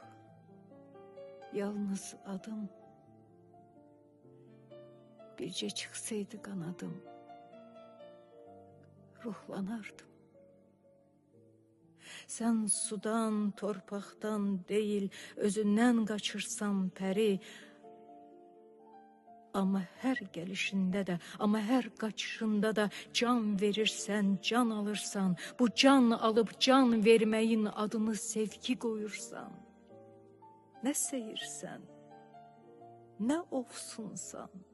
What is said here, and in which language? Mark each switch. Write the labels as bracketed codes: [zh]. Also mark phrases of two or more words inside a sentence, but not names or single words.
[az] Yalnız adım. Bircə çıxsaydı qanadım, ruhlanardım. Sen sudan, torpaqdan değil, özündən qaçırsan peri. [tr] Ama her gelişinde de, ama her kaçışında da can verirsen, can alırsan, bu can alıp can vermeyin adını sevgi koyursan. [az] Ne seyirsen, ne ofsunsan.